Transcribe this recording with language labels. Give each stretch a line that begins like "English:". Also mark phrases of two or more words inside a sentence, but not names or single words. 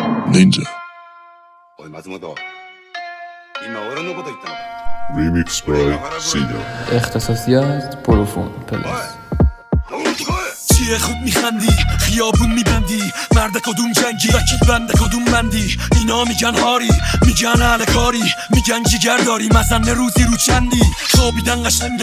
English: Ninja.
Japanese: おい松本、今俺のこと言ったのか。
English: Remix by Sina.
Persian: اختصاصیات پروفون پلاس. چیه خود میخندی خیابون میبندی مرد کدوم جنگی رکیب بنده کدوم مندی اینا میگن هاری میگن اهل کاری میگن جیگر داری مزن روزی رو چندی خوابیدن قشنگه